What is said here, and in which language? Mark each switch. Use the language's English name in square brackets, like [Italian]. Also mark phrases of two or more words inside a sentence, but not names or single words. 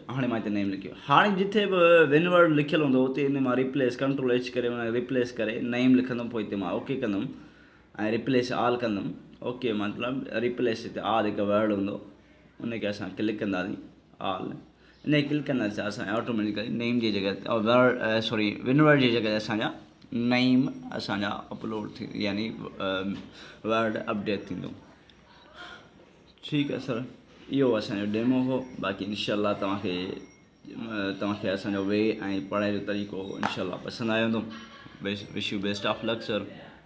[Sindhi] हाणे मां हिते नेम लिखियो। हाणे जिथे बि विन वर्ड लिखियलु हूंदो उते हिन मां रिप्लेस Ctrl+H करे माना रिप्लेस करे नेम लिखंदुमि पोइ हिते मां ओके कंदुमि ऐं [English] replace all [Sindhi] कंदुमि। ओके मतिलबु रिप्लेस हिते ऑल हिकु वर्ड हूंदो उनखे असां क्लिक कंदासीं ऑल इन क्लिक कंदासीं असां [English] automatically name [Sindhi] जी जॻह ते वर्ड सॉरी विन वर्ड जी जॻह ते असांजा नेम असांजा अपलोड थी यानी वर्ड अपडेट थींदो। ठीकु आहे सर इहो असांजो डेमो हो। बाक़ी [Arabic] إن شاء الله [Sindhi] तव्हांखे असांजो वे ऐं पढ़ाई जो तरीक़ो [Arabic] إن شاء الله [Sindhi] पसंदि आयो हूंदो। [English] wish you best of luck sir.